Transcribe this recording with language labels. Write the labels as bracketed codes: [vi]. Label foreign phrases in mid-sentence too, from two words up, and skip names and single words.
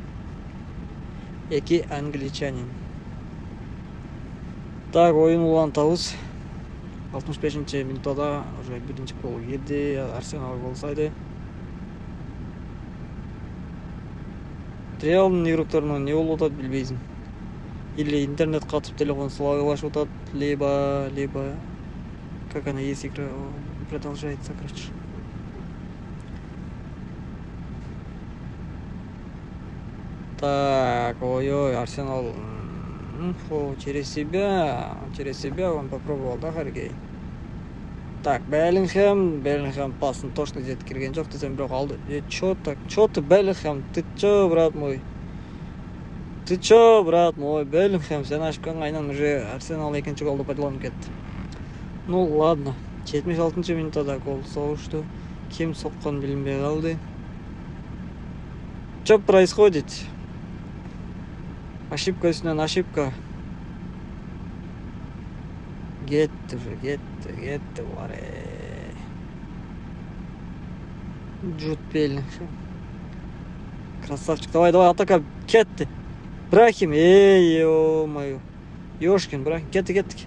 [ky] Эки англичанин. Так, oyun улантабыз. 65-минутада уже биринчи гол кирди. Арсенал гол сайды. Реалдын игрокторуна не болуп атат билбейсиң. Или интернет катып телефон сылабашып атат, [ru] либо как она есть игра продолжается, короче. Так, ой, Арсенал через себя он попробовал, да, Харри. [ky] Так, Беллингем пасын точно жетип кирген жок десем, бирок алды. [ru] Чё ты, Беллингем, ты чё, брат мой? [ky] Беллингем, сен ошибкаң айнан уже Арсенал экинчи голду пайдаланып кетти. [ru] Ну ладно, [ky] 76-минутада гол согушту. Ким соккон билинбей калды. [ru] Что происходит? [ky] Ошибка үстүнөн ошибка. Кетти бар. Джуд Беллингем. [ru] Красавчик. Давай, атака. Кетти. Брахим. Ё-моё. Ёшкин, Брахим. Кетти.